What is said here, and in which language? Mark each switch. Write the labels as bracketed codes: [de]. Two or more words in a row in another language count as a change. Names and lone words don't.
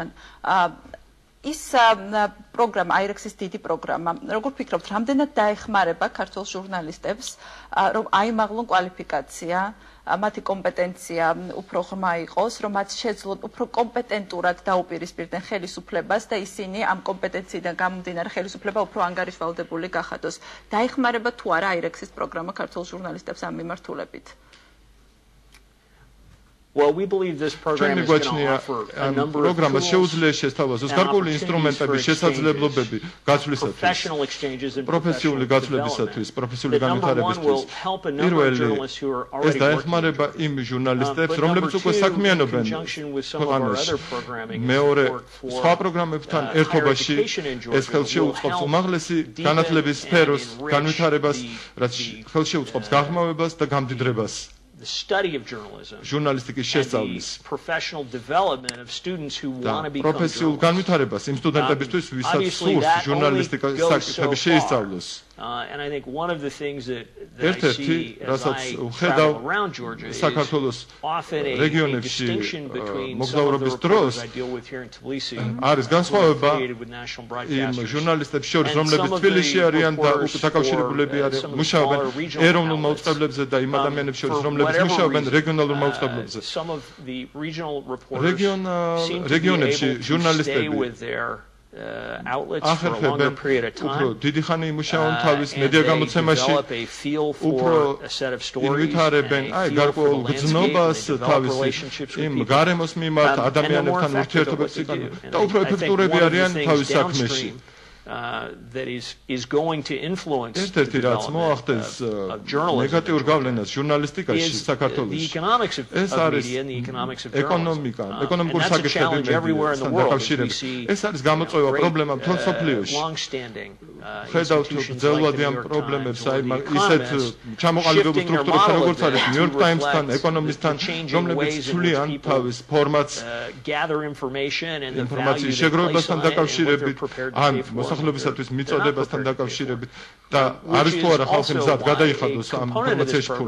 [ka] ის პროგრამა, აირექსის დიდი პროგრამა, როგორ ფიქრობთ, რამდენად დაეხმარება ქართულ ჟურნალისტებს, რომ აიმაღლონ კვალიფიკაცია, მათი კომპეტენცია უფრო ღრმა იყოს, რომ მათ შეძლოთ უფრო კომპეტენტურად დაუპირისპირდნენ ხელისუფლებას და ისინი ამ კომპეტენციიდან გამომდინარე ხელისუფლება უფრო ანგარიშვალდებული გახადოს. დაეხმარება თუ არა აირექსის პროგრამა ქართულ ჟურნალისტებს ამ მიმართულებით? [en] Well, we believe this program is going to offer a number of tools [ka] გარკვეული ინსტრუმენტების შესაძლებლობები გაცვლისათვის, [en] professional exchanges and [ka] პროფესიული გაცვლებისათვის, პროფესიული განვითარებისთვის. პირველი, ეს დაეხმარება იმ ჟურნალისტებს, რომლებიც უკვე საქმიანობენ ქვეყანაში. მეორე, სხვა პროგრამებთან ერთობაში ეს ხელს შეუწყობს უმაღლესი განათლების სფეროს განვითარებას, რაც ხელს შეუწყობს გაღრმავებას და გამდიდრებას. [en] The study of journalism, [ka] ჟურნალისტიკის შესწავლის, [en] professional development of students who want to become [ka] პროფესიულ განვითარებას იმ სტუდენტებისთვის, ვისაც სურს ჟურნალისტიკის საკითხები შეისწავლოს. [en] And I think one of the things that I see as I travel around Georgia is often a distinction between some of the reporters I deal with here in Tbilisi affiliated with national broadcasters [ka] ჟურნალისტებს შორის, რომლებიც თბილისში არიან და დაკავშირებულები არიან, მუშაობენ ეროვნულ მაუწყებლებზე და იმ ადამიანებს შორის, რომლებიც მუშაობენ რეგიონალურ მაუწყებლებზე. [en] Some of the regional reporters seem to be able to stay with their outlets for a longer period of time. [ka] დიდი ხანი იმუშავონ თავის მედია გამოცემაში, უფრო ვითარებენ გარკვეულ გრძნობას თავის იმ გარემოს მიმართ, ადამიანებთან ურთიერთობებს იკანონ და უფრო ეფექტურები არიან თავის საქმეში. [en] That is going to influence [ka] ერთ-ერთი რაც მოახდენს ნეგატიურ გავლენას ჟურნალისტიკაში საქართველოში. ეს არის ეკონომიკა, ეკონომიკური საკითხები მედიასთან დაკავშირებით. ეს არის გამოწვევა პრობლემა მთელ მსოფლიოში. ხედავთ გრძელვადი ამ პრობლემებს, აი ისეთ ჩამოყალიბებულ სტრუქტურებთან, როგორც არის New York Times-თან, ეკონომისტთან, რომლებიც ცვლიან თავის ფორმატს ინფორმაციის შეგროვებასთან დაკავშირებით, ან მოსახლეობისათვის მიწოდებასთან დაკავშირებით და არის თუ არა ხალხი მზად გადაიხადოს ამ ინფორმაციაში ფული.